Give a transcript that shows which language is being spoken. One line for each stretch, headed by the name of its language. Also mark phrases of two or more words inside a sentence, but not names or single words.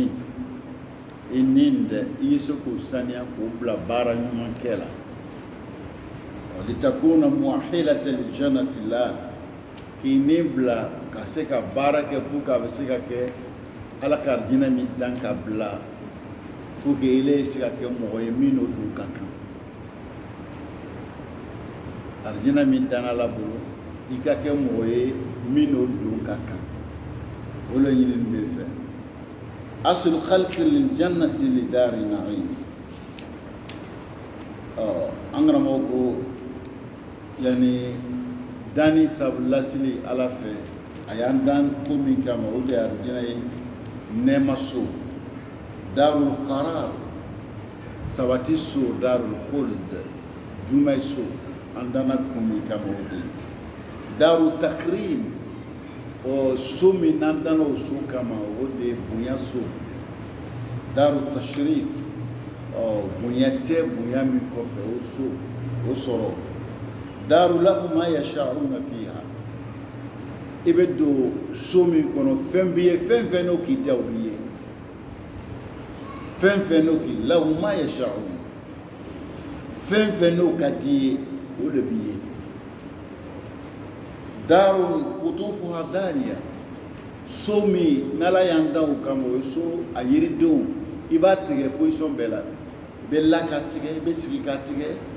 Bambara: ni dɛ i ye se k'o saniya k'o bila baara ɲuman kɛ la
Arabic: لتكونوا مؤهلين للجنة
Bambara: la k'i ni bila ka se ka baara kɛ
French: pour que
Bambara: a bɛ se ka kɛ ala ka alijinɛ min dan ka bila
French: pour que
Bambara: ile ye se ka kɛ mɔgɔ ye min n'o don ka kan alijinɛ min dan ala bolo i ka kɛ mɔgɔ ye min n'o don ka kan o le ɲinini bɛ fɛ
Arabic: أصل الخلق للجنة لدار النعيم
Bambara: an karamɔgɔ ko yani dani sabu lasili ala fɛ a y'an dan ko min kama o de ye alijinɛ ye nɛɛma so
Arabic: دار القرار
Bambara: sabati so
Arabic: دار الخلد
Bambara: jumɛn so an danna kun min kama o de ye
Arabic: دار التكريم
Bambara: o so min n'an danna o so kama o de ye bonya so
Arabic: دار التشريف
Bambara: bonya tɛ bonya min kɔfɛ o so o sɔrɔ
Arabic: دار لهم ما يشاؤون فيها
Bambara: i bɛ don so min kɔnɔ fɛn b'i ye fɛn fɛn n'o k'i diya o b'i ye fɛn fɛn n'o k'i
Arabic: لهم ما يشاؤون
Bambara: fɛn fɛn n'o ka d'i ye o de b'i ye
Arabic: دار قطوفها دانية
Bambara: so min n'ala y'an dan o kama o ye so a yiridenw i b'a tigɛ position bɛɛ la i bɛ la ka tigɛ i bɛ sigi ka tigɛ